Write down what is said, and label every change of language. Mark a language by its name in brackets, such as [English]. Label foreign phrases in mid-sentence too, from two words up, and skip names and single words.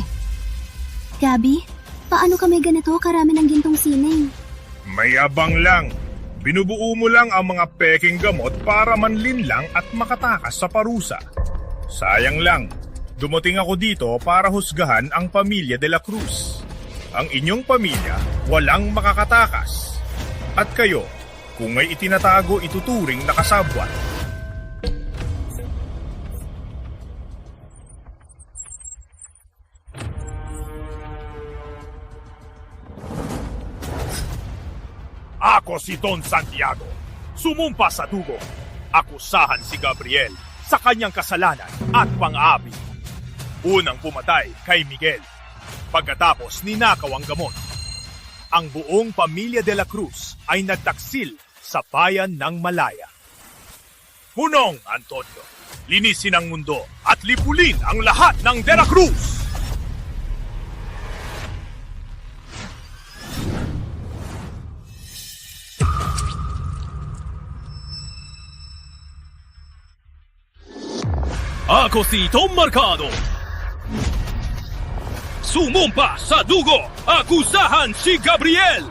[Filipino] Gabi, paano kami ganito karami ng gintong sining? Mayabang lang. Binubuo mo lang ang mga peking gamot para manlinlang at makatakas sa parusa. Sayang lang, dumating ako dito para husgahan ang pamilya de la Cruz. Ang inyong pamilya walang makakatakas. At kayo, kung may itinatago ituturing na kasabwat. Ako si Don Santiago, sumumpa sa dugo. Akusahan si Gabriel sa kanyang kasalanan at pang-aapi. Unang pumatay kay Miguel. Pagkatapos ninakaw ang gamot. Ang buong pamilya de la Cruz ay nagtaksil sa bayan ng Malaya. Punong Antonio, linisin ang mundo at lipulin ang lahat ng de la Cruz! Ako si Tom Mercado. Sumumpa sa dugo, akusahan si Gabriel.